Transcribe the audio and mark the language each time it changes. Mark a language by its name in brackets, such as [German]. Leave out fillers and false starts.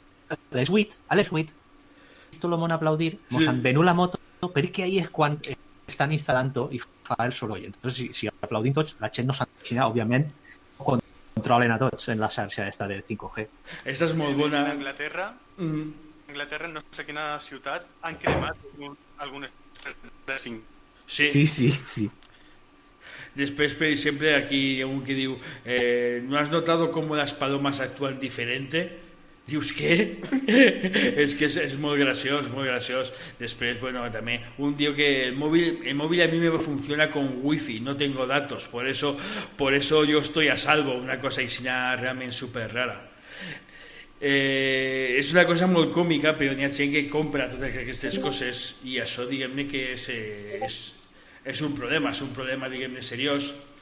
[Catalan] A les 8, tot el món aplaudir, mos han venut la moto, perquè ahí és quan estan instal·lant-ho i fa el soroll. Entonces, si aplaudim tots, la gent no s'enxina, òbviament, controlen a tots en la xarxa esta de 5G. Aquesta és molt bona. A Anglaterra, no sé quina ciutat, han cremat algunes de 5. Sí. [Spanish] Después, por ejemplo, aquí hay un que diu ¿no has notado cómo las palomas actúan diferente? Dius, ¿qué? Es que es muy gracioso, muy gracioso. Después, bueno, también un tío que el móvil a mí me funciona con wifi, no tengo datos, por eso yo estoy a salvo, una cosa realmente súper rara. [Catalan] És una cosa molt còmica, però n'hi ha gent que compra totes aquestes coses i això, diguem-ne, que és un problema, diguem-ne, seriós.